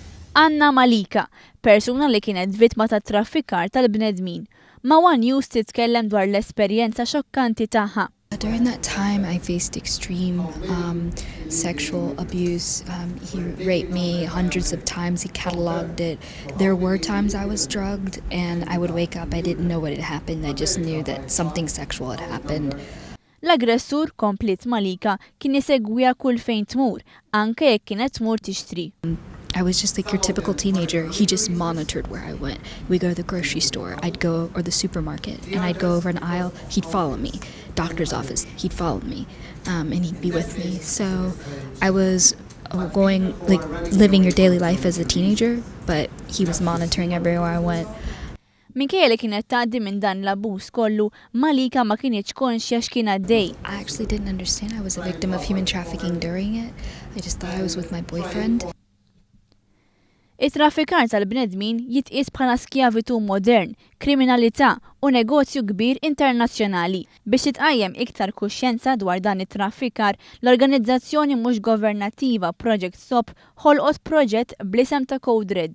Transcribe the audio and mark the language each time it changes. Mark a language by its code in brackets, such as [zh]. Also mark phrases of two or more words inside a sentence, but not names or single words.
[mt] Anna Malika, persuna li kienet vittma ta' traffikar tal-bnedmin. Ma One News titkellem dwar l-esperjenza xokkanti tagħha. [en] During that time, I faced extreme sexual abuse. He raped me hundreds of times. He cataloged it. There were times I was drugged and I would wake up. I didn't know what had happened. I just knew that something sexual had happened. [mt] L-aggressur komplit Malika kien isegwiha kull fejn tmur, anke jekk kienet tmur tixtri. [en] I was just like your typical teenager. He just monitored where I went. We'd go to the grocery store, or the supermarket, and I'd go over an aisle, he'd follow me. Doctor's office, he'd follow me, and he'd be with me. So I was living your daily life as a teenager, but he was monitoring everywhere I went. [mt] Minkejja li kienet tgħaddi minn dan l-abbuż kollu, Malika ma kienx konxja x'kien għaddej. [en] I actually didn't understand I was a victim of human trafficking during it. I just thought I was with my boyfriend. [mt] It-traffikar tal-bnedmin jitqies bħala skjavitu modern, kriminalità u negozju kbir internazzjonali. Biex titqajjem iktar kuxjenza dwar dan it-traffikar, l-organizzazzjoni mhux governattiva Project Stop ħolqot proġett bl-isem ta' Code Red.